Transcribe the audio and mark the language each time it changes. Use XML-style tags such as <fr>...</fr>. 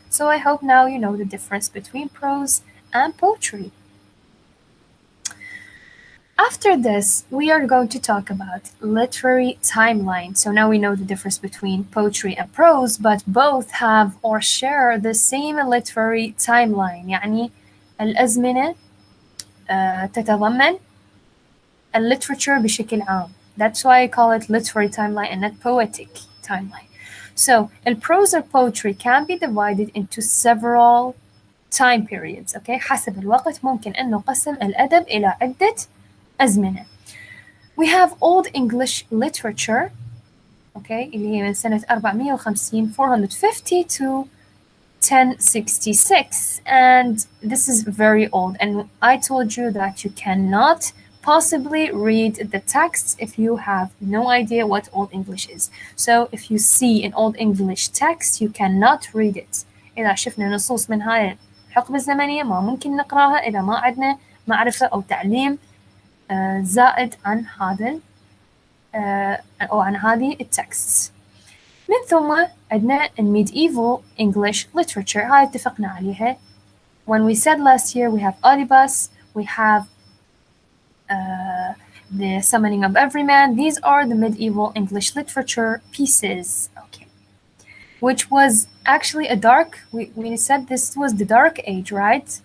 <en>So I hope now you know the difference between prose and poetry. After this, we are going to talk about literary timeline. So now we know the difference between poetry and prose, but both have or share the same literary timeline.</en> <ar>يعني الأزمنة تتضمن literature بشكل عام.</ar> <en>That's why I call it literary timeline and not poetic timeline. So, prose or poetry can be divided into several time periods.</en> <ar>Okay, حسب الوقت ممكن أن نقسم الأدب إلى عدة أزمنة.</ar> <en>We have Old English literature. Okay,</en> <ar>اللي هي من سنة</ar> <en>450 450 to 1066, and this is very old, and I told you that you cannot possibly read the texts if you have no idea what Old English is. So if you see an Old English text you cannot read it.</en> <ar>إذا شفنا نصوص من هاي الحقبة الزمنية ما ممكن نقراها إذا ما عندنا معرفة أو تعليم زائد عن هذا أو عن هذه التكست. من ثم عندنا</ar> <en>medieval English literature،</en> <ar>هاي اتفقنا عليها.</ar> <en>When we said last year we have Oedipus, we have the Summoning of Everyman. These are the medieval English literature pieces, okay, which was actually a dark, we said this was the dark age, right?</en>